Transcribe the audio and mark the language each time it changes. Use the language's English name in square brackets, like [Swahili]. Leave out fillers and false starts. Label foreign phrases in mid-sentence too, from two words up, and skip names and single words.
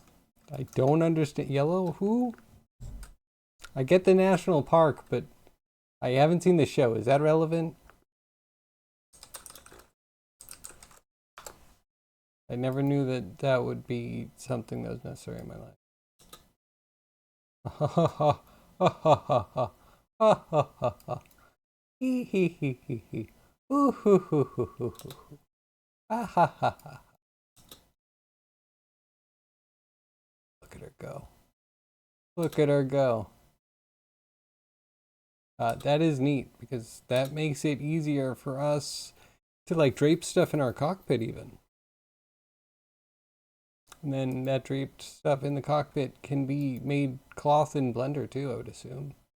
[English] I don't understand. Yellow who? I get the national park, but I haven't seen the show. Is that relevant? I never knew that that would be something that was necessary in my life. Ha ha ha ha ha ha ha ha ha ha. Hee hee hee hee hee. Ooh hoo hoo hoo hoo hoo. Ha ha ha ha. Look at her go. Look at her go. That is neat because that makes it easier for us to like drape stuff in our cockpit even. And then that draped stuff in the cockpit can be made cloth in Blender too, I would assume.